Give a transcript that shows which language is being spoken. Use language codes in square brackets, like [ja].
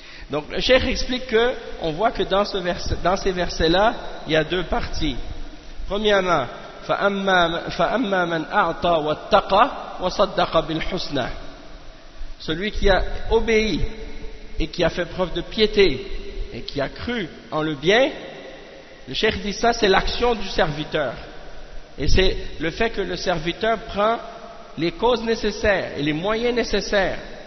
[fr] Donc le cheikh explique que on voit que dans, dans ces versets-là, il y a deux parties. [ar] Premièrement, فَأَمَّا مَنْ أَعْطَى وَاتَّقَى وَصَدَّقَ بِالْحُسْنَى. [fr] Celui qui a obéi et qui a fait preuve de piété et qui a cru en le bien, le cheikh dit ça, c'est l'action du serviteur. Et c'est le fait que le serviteur prend les causes nécessaires et les moyens nécessaires.